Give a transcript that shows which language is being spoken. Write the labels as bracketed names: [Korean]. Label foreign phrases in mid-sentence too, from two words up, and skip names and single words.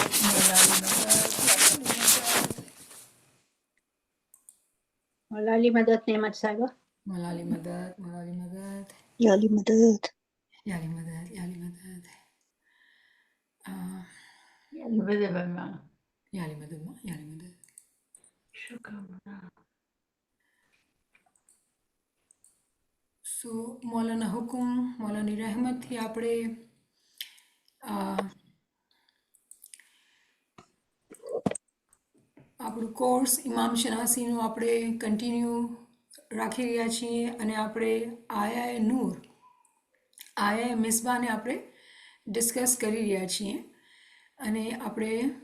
[Urdu] مولا علی مدد نعمت صاحبہ مولا علی مدد مولا علی مدد یا علی مدد یا علی مدد یا علی مدد یا علی مدد برما یا علی مدد ماں یا علی مدد شکر [Gujarati] સો મૌલાના હુકમ મૌલાની રહેમતથી આપણે આપણું કોર્સ ઇમામ શનાસીનું આપણે કન્ટિન્યુ રાખી રહ્યા છીએ અને આપણે આયા નૂર આયા મિસબાને આપણે ડિસ્કસ કરી રહ્યા છીએ અને આપણે